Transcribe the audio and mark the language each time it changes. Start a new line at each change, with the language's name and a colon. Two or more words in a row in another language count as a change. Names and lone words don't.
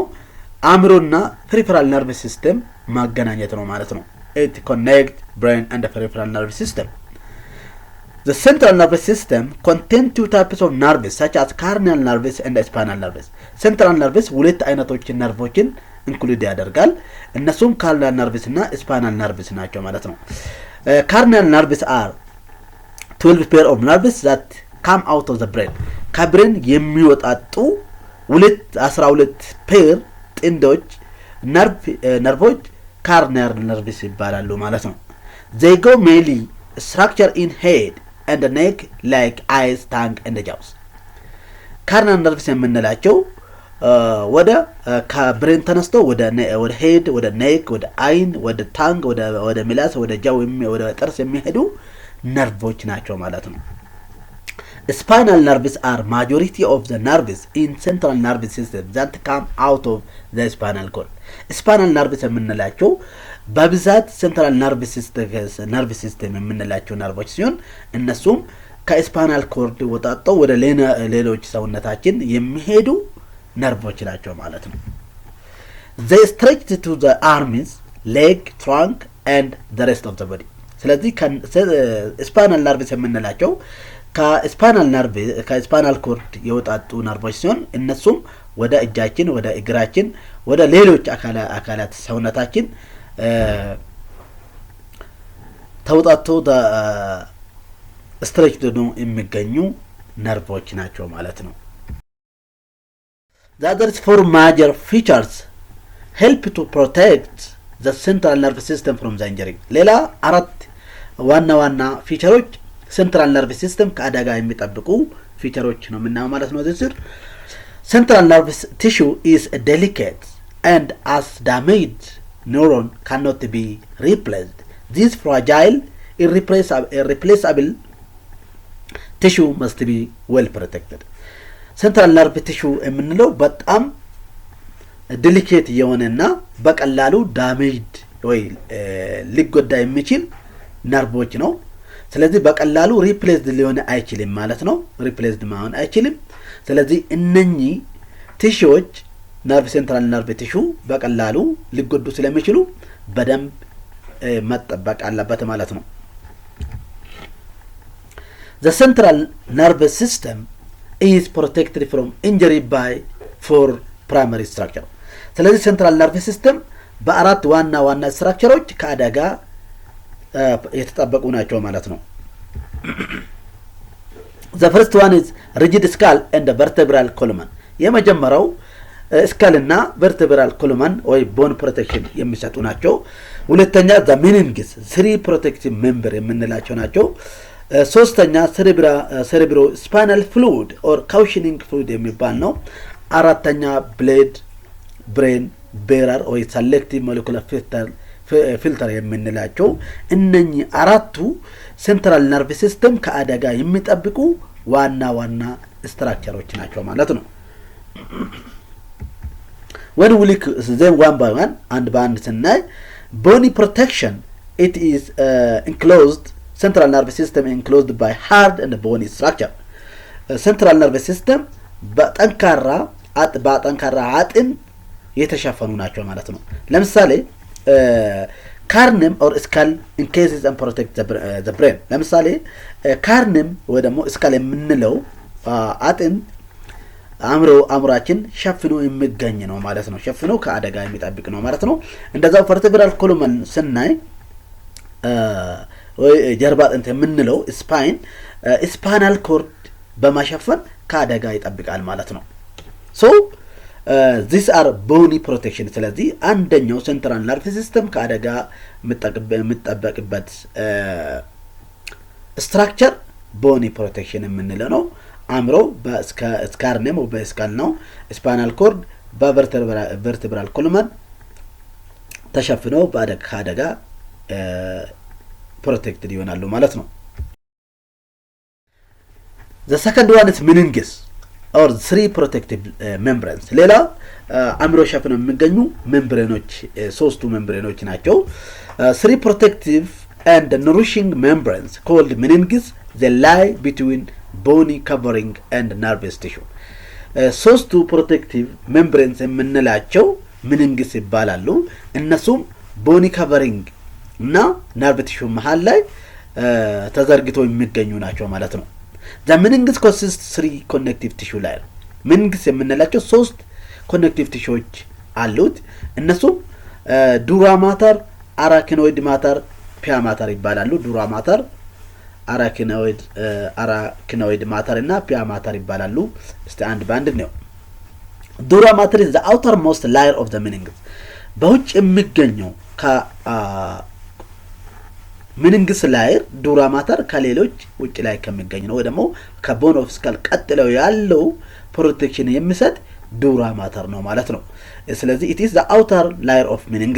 English: አእምሮና peripheral nervous system
Amharic: ማገናኘት ነው ማለት ነው።
English: it connect brain and the peripheral nervous system. The central nervous system contains two types of nerves such as cranial nerves and spinal nerves. central nervous
Amharic: ሁለት አይነቶች ነርቮችን ኢንክሉድ ያደርጋል። እነሱም
English: cranial nerves እና spinal nerves
Amharic: ናቸው ማለት ነው።
English: cranial nerves are 12 pair of nerves that come out of the brain።
Amharic: ከብሬን የሚወጣጡ 12 ፔር ጥንዶች ነርቮች
English: cranial nerves
Amharic: ይባላሉ ማለት ነው።
English: they go mainly structure in head and neck like eyes, tongue and jaws። cranial nerves
Amharic: የምንላቸው ወደ ከብሬን ተነስቶ ወደ ሄድ፣ ወደ ኔክ፣ ወደ አይን፣ ወደ ታንግ፣ ወደ ምላስ፣ ወደ ጃው ወደ ጥርስ የሚሄዱ ነርቮች ናቸው ማለት ነው።
English: spinal nerves are majority of the nerves in central nervous system that come out of the spinal cord። spinal nerves
Amharic: የምንላቸው በብዛት
English: central nervous system
Amharic: የምንላቸው ነርቮች ሲሆን እነሱም ከስፓይናል ኮርድ ወጣጣው ወደ ሌሎች ሰውነታችን የሚሄዱ ነርቮች ናቸው ማለት ነው።
English: they stretch to the arms, leg, trunk and the rest of the body።
Amharic: ስለዚህ
English: spinal nerves
Amharic: የምንላቸው ከስፓይናል ኮርድ የወጣጡ ነርቮች ሲሆን እነሱም ወደ እጃችን፣ ወደ እግራችን፣ ወደ ሌሎች አካላት ሰውነታችን ተውጣጡ ስትሬች ነው የሚገኙ ነርቮች ናቸው ማለት ነው።
English: the other four major features help to protect the central nervous system from the injury።
Amharic: ሌላ አራት ዋና ፊቸሮች
English: central nervous system
Amharic: ከአደጋ የሚጠብቁ ፊቸሮች ነው ምናምን ማለት ነው።
English: this central nervous tissue is delicate and as damaged neuron cannot be replaced. This fragile irreplaceable tissue must be well protected። central nervous tissue
Amharic: የምንለው በጣም ዴሊኬት የሆነና በቀላሉ ዳሜጅድ ወይ ሊጎዳ የሚችል ነርቮች ነው። ስለዚህ በቀላሉ ሪፕሌስድ ሊሆን አይችልም ማለት ነው። ሪፕሌስድ ማሆን አይችልም። ስለዚህ እነኚህ ቲሹዎች
English: central nerve tissue
Amharic: በቀላሉ ሊጎዱ ስለሚችሉ በደንብ መጠበቅ አለበት ማለት ነው።
English: The central nervous system is protected from injury by four primary structure። ስለዚህ central nervous system
Amharic: በአራት ዋና ስትራክቸሮች ከአደጋ የተጠበቁ ናቸው ማለት ነው።
English: The first one is rigid skull and the vertebral column.
Amharic: የመጀመሪያው ስካል እና
English: vertebral column
Amharic: ወይ
English: bone protection
Amharic: የሚሰጡ ናቸው። ሁለተኛ the
English: meninges 3 protective member
Amharic: የምንላቸው ናቸው። ሶስተኛ
English: cerebro spinal fluid or cushioning fluid
Amharic: የሚባል ነው። አራተኛ
English: blood brain barrier ወይ selective molecular filter
Amharic: የምንላቸው እነኚህ አራቱ
English: central nerve system
Amharic: ከአደጋ የሚጠብቁ ዋና ስትራክቸሮች ናቸው ማለት ነው።
English: when we look them one by one and by ስናይ bony protection it is enclosed central nervous system enclosed by hard and bony structure. central nervous system
Amharic: በጠንካራ አጥንት የተሸፈኑ ናቸው ማለት ነው። ለምሳሌ
English: carnem or skull encases and protects the brain.
Amharic: ለምሳሌ carnem ወይ ደግሞ skull የምንለው አጥንት አእምሮአችን ሸፍኖ የሚገኝ ነው ማለት ነው። ሸፍኖ ከአደጋ የሚጠብቅ ነው ማለት ነው። እንደዛው
English: vertebral column
Amharic: ስናይ ወይ ጀርባ አጥንት የምንለው
English: spinal cord
Amharic: በማሸፈን ከአደጋ ይጠብቃል ማለት ነው።
English: so these are bony protection.
Amharic: ስለዚህ አንደኛው
English: central nerve system
Amharic: ከአደጋ የሚጠበቅበት ስትራክቸር
English: bony protection
Amharic: የምንለው ነው። አእምሮ በስካርኔም በስካል ነው። ስፓይናል ኮርድ በቨርቴብራል ኮሉመን ተሸፍነው ከአደጋ ፕሮቴክትድ ይሆናሉ ማለት ነው።
English: the second one is meninges or 3 protective membranes.
Amharic: ሌላ አእምሮ ሸፍነው የሚገኙ ሜምብሬኖች ሶስቱ ሜምብሬኖች ናቸው።
English: 3 protective and nourishing membranes called meninges. They lie between bony covering and nervous tissue.
Amharic: ሶስቱ
English: protective membranes
Amharic: የምንላቸው meninges ይባላሉ። እነሱም
English: bony covering
Amharic: እና
English: nerve tissue
Amharic: መሃል ላይ ተዘርግተው የሚገኙ ናቸው ማለት ነው።
English: the meninges consists 3 connective tissue layer.
Amharic: meninges የምንላቸው 3
English: connective tissueዎች
Amharic: አሉት። እነሱም
English: dura mater, arachnoid mater, pia mater
Amharic: ይባላሉ።
English: dura mater, arachnoid mater እና pia mater
Amharic: ይባላሉ። እስቲ አንድ ባንድ ነው።
English: dura mater is the outermost layer of the meninges.
Amharic: በውጭ የሚገኘው
English: meninges layer dura mater
Amharic: ከሌሎች ውጭ ላይ ከሚገኝ ነው ወይ ደግሞ ከቦን ኦፍ ስካል ቀጥለው ያለው ፕሮቴክሽን የሚሰጥ
English: dura mater
Amharic: ነው ማለት ነው። ስለዚህ
English: it is the outer layer of meninges.